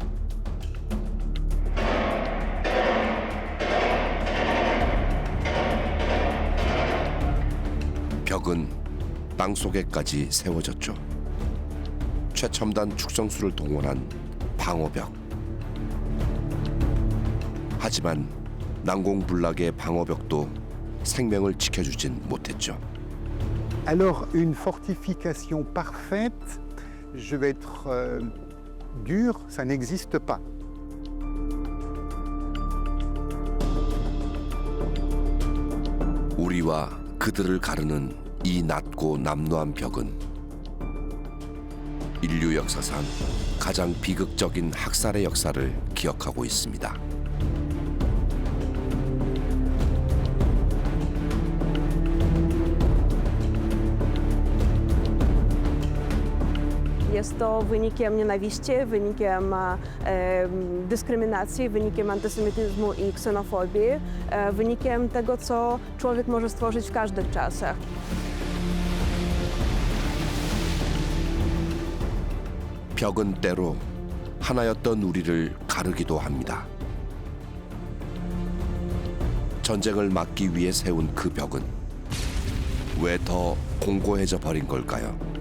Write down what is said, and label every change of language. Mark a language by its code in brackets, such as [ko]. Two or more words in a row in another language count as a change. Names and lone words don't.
[ko] 벽은 땅속에까지 세워졌죠. 최첨단 축성수를 동원한 방어벽. 하지만 난공불락의 방어벽도 생명을 지켜주진 못했죠. [fr] Alors, une fortification parfaite, je vais être dur, ça n'existe pas. [ko] 우리와 그들을 가르는 이 낮고 남루한 벽은 인류 역사상 가장 비극적인 학살의 역사를 기억하고 있습니다. [pl] Jest to wynikiem nienawiści, wynikiem dyskryminacji, wynikiem antysemityzmu i ksenofobii, wynikiem tego, co człowiek może stworzyć w każdych czasach. [ko] 벽은 때로 하나였던 우리를 가르기도 합니다. 전쟁을 막기 위해 세운 그 벽은 왜 더 공고해져 버린 걸까요?